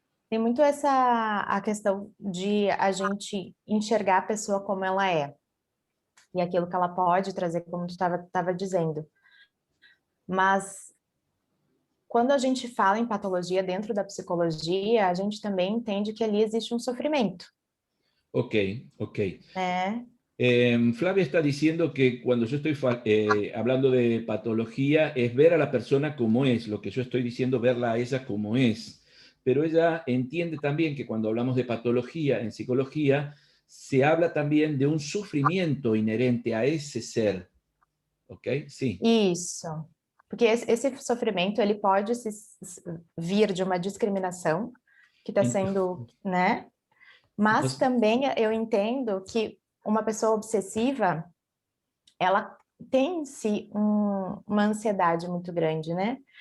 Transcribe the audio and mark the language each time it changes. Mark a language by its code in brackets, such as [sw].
[pt] Tem muito a questão de a gente enxergar a pessoa como ela é. E aquilo que ela pode trazer, como tu estava dizendo. Mas quando a gente fala em patologia dentro da psicologia, a gente também entende que ali existe um sofrimento, Ok, ok. né? [es] Flavia está diciendo que cuando yo estoy hablando de patología es ver a la persona como es, lo que yo estoy diciendo, verla a ella como es. Pero ella entiende también que cuando hablamos de patología en psicología, se habla también de un sufrimiento inherente a ese ser. ¿Ok? Sí. [pt] Isso. Porque esse sofrimento, ele pode vir de uma discriminação que está sendo, né? Mas [es] Entonces, [pt] também eu entendo que uma pessoa obsessiva, ela tem em si uma ansiedade muito grande, né?